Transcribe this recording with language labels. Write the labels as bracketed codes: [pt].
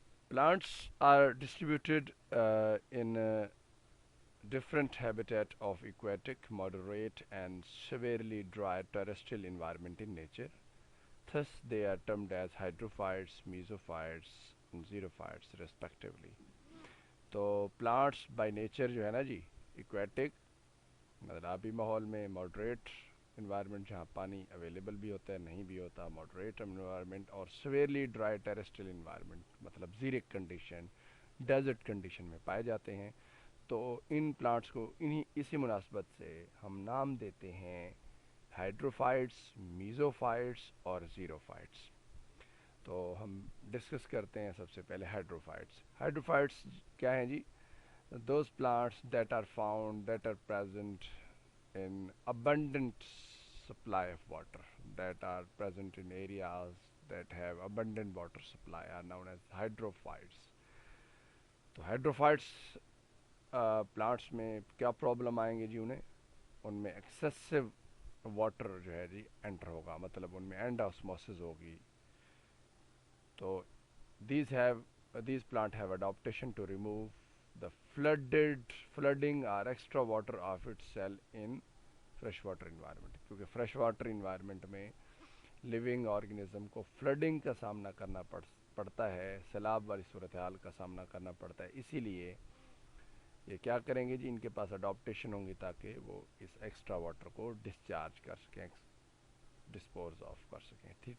[en] Plants are distributed in different habitat of aquatic, moderate and severely dry terrestrial environment in nature. Thus, they are termed as hydrophytes, mesophytes and xerophytes respectively. [ur] تو plants by nature جو ہے نا جی aquatic مطلب آبی ماحول میں، moderate environment جہاں پانی اویلیبل بھی ہوتا ہے نہیں بھی ہوتا، ماڈریٹ انوائرمنٹ، اور سویئرلی ڈرائی ٹیریسٹریل انوائرمنٹ مطلب زیرک کنڈیشن، ڈیزرٹ کنڈیشن میں پائے جاتے ہیں. تو ان پلانٹس کو اسی مناسبت سے ہم نام دیتے ہیں ہائیڈروفائٹس، میزوفائٹس اور زیروفائٹس. تو ہم ڈسکس کرتے ہیں سب سے پہلے ہائیڈروفائٹس. ہائیڈروفائٹس کیا ہیں جی؟ [en] those plants that are found that are present in abundant supply of water, that are present in areas that have abundant water supply are known as hydrophytes. [ur] تو hydrophytes پلانٹس میں کیا پرابلم آئیں گے جی؟ ان میں ایکسیسو واٹر جو ہے جی inter ہوگا، مطلب ان میں اینڈ آسموسس ہوگی. [en] تو these plant have adaptation to remove the flooding or extra water of its cell in fresh water environment. [ur] کیونکہ فریش واٹر انوائرمنٹ میں لیونگ آرگنزم کو فلڈنگ کا سامنا کرنا پڑتا ہے، سیلاب والی صورتحال کا سامنا کرنا پڑتا ہے. اسی لیے یہ کیا کریں گے جی؟ ان کے پاس اڈاپٹیشن ہوں گی تاکہ وہ اس ایکسٹرا واٹر کو ڈسچارج کر سکیں، ڈسپوز آف کر سکیں.